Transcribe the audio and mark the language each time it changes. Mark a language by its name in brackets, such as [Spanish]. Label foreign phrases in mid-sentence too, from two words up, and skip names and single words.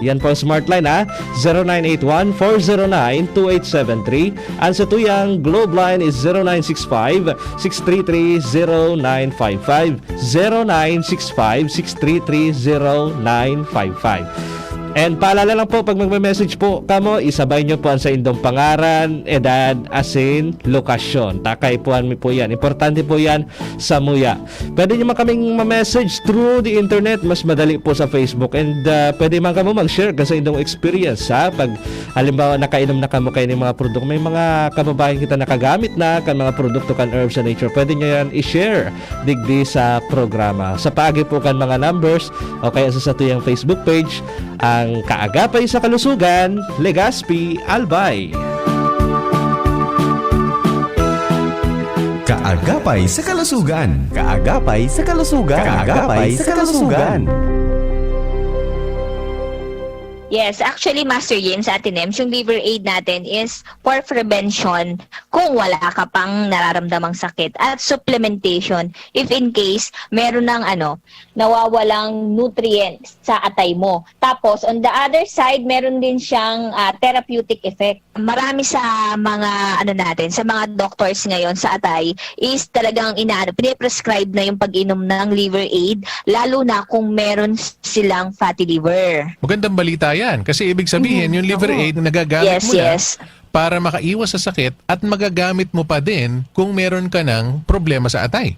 [Bikol] Yan po ang Smart Line 0981-409-2873. Ang sa tuyang Globe Line is 0965-633-0955, 0965-633-0955. And paalala lang po, pag magme-message po kamo, isabay nyo po ang sa indong pangaran, edad, asin, lokasyon. Takay po yan. Importante po yan sa muya. Pwede nyo man kaming ma-message [English] through the internet. [Bikol] Mas madali po sa Facebook. And pwede man kamo mag-share kasi indong experience, ha? Pag halimbawa nakainom na kamo kayo ng mga produkto, may mga kababayan kita nakagamit na kan mga produkto kan Herbs and Nature. Pwede nyo yan i-share digdi sa programa. Sa paagi po kan mga numbers o kaya sa tuyang Facebook page, ang Kaagapay sa Kalusugan, Legazpi, Albay. Kaagapay sa kalusugan. Kaagapay sa kalusugan. Kaagapay sa kalusugan. [Filipino] Yes, actually, Master James, sa atin, yung liver aid natin is for prevention kung wala ka pang nararamdamang sakit at supplementation [English] if in case [Filipino] meron ng nawawalang nutrients sa atay mo. Tapos, [English] on the other side, [Filipino] meron din siyang [English] therapeutic effect. [Filipino] Marami sa mga sa mga doctors ngayon sa atay is talagang piniprescribe na yung pag-inom ng liver aid, lalo na kung meron silang [English] fatty liver. [Filipino] Magandang balita yan. Kasi ibig sabihin, yung liver aid na nagagamit mo na para makaiwas sa sakit at magagamit mo pa din kung meron ka ng problema sa atay.